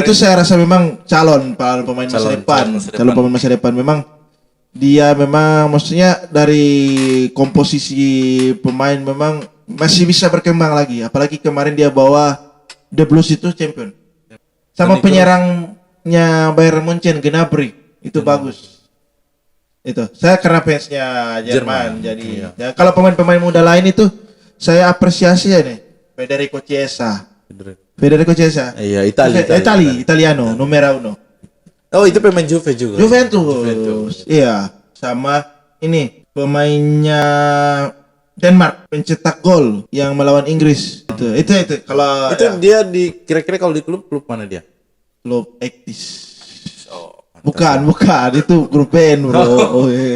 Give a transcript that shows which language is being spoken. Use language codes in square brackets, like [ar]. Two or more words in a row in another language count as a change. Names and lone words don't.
[id] Itu saya rasa memang calon pemain masa depan. Calon pemain masa depan memang dia memang maksudnya dari komposisi pemain memang masih bisa berkembang lagi. Apalagi kemarin dia bawa The Blues itu champion. Sama penyerangnya Bayern Munchen Gnabry itu bagus. Itu saya karena fansnya Jerman. Jadi ya, kalau pemain-pemain muda lain itu saya apresiasi ya nih. Federico Chiesa. Iya, [it] Italiano, numero 1. [id] Oh, itu pemain Juve juga. Juventus. Iya, sama ini pemainnya Denmark pencetak gol yang melawan Inggris. Itu kalau itu dia di kira-kira kalau di klub mana dia? Klub Ektis. Bukan, itu grup band, bro.